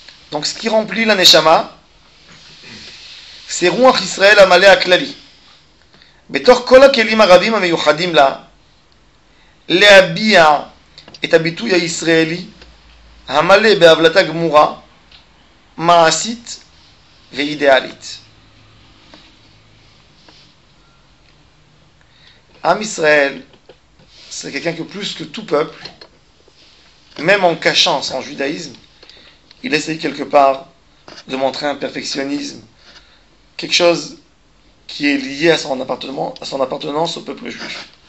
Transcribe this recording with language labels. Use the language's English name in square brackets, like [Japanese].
[French] Donc ce qui remplit la neshama, c'est [Hebrew] Ruach Israël Amalé Aklali. בתוך כל הכלים הרבים המיוחדים לה, להביע את הביטוי הישראלי, המלא בהבלטה גמורה, מעשית ואידיאלית. [French] Am Israël, c'est quelqu'un que plus que tout peuple, même en cachant son judaïsme, il essaye quelque part de montrer un perfectionnisme, quelque chose qui est lié à son appartenance au peuple juif.